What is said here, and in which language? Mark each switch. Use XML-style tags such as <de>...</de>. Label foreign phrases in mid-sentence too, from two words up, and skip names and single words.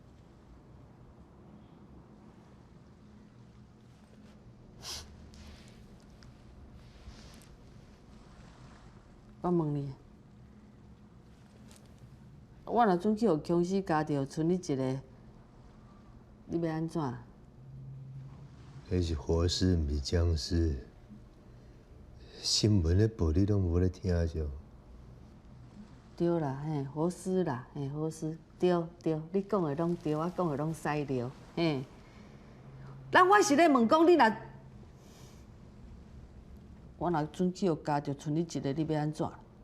<nan>我问你，我若准去互僵尸咬着，剩你一个，你要安怎？迄是活尸，毋是僵尸。新闻咧报你拢无咧听着。对啦，嘿，好死啦，嘿，好死，对对，你讲的拢对，我讲的拢使着，嘿。咱我是咧问讲，你若我若准去互咬着，剩你一个，你要安怎？</nan>